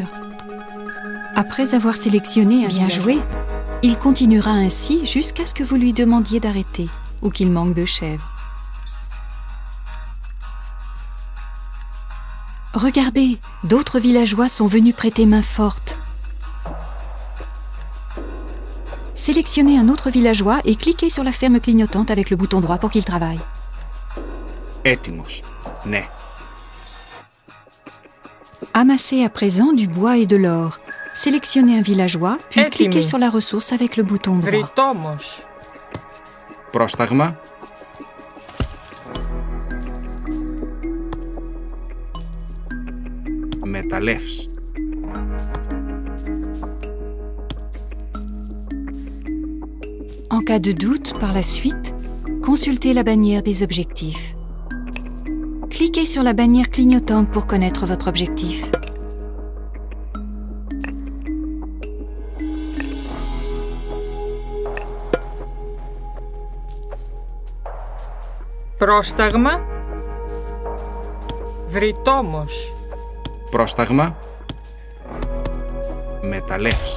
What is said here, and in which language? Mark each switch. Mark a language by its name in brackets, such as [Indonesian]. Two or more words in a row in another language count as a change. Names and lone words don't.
[French] Après avoir sélectionné un villageois, il continuera ainsi jusqu'à ce que vous lui demandiez d'arrêter ou qu'il manque de chèvres. Regardez, d'autres villageois sont venus prêter main forte. Sélectionnez un autre villageois et cliquez sur la ferme clignotante avec le bouton droit pour qu'il travaille. [Greek] Έτοιμος. Ναι. [French] Amassez à présent du bois et de l'or. Sélectionnez un villageois, puis cliquez sur la ressource avec le bouton droit. [Greek] Βρυτόμος. Πρόσταγμα. Μεταλλεύς. [French] En cas de doute, par la suite, consultez la bannière des objectifs. Cliquez sur la bannière clignotante pour connaître votre objectif. [Greek] Πρόσταγμα. Βρυτόμος. Πρόσταγμα. Μεταλλεύς.